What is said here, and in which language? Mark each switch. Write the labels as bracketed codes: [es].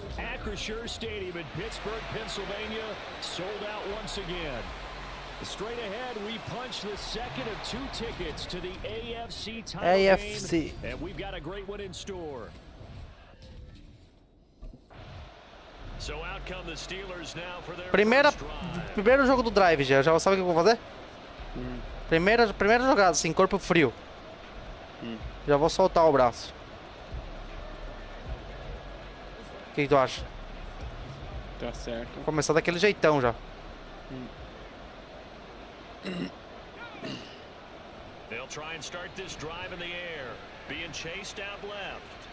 [en] Acrisure Stadium in Pittsburgh, Pennsylvania, sold out once again. Straight ahead, we punch the second of 2 tickets to the AFC title AFC. game, and we've got a great one in store. So out come the Steelers now for their first drive. [pt] Primeiro jogo do drive já. Já sabe o que eu vou fazer? Primeira jogada, assim, corpo frio. Já vou soltar o braço. O que tu acha? Tá certo. Vou começar daquele jeitão já. [en] They'll try and start this drive in the air, being chased out left.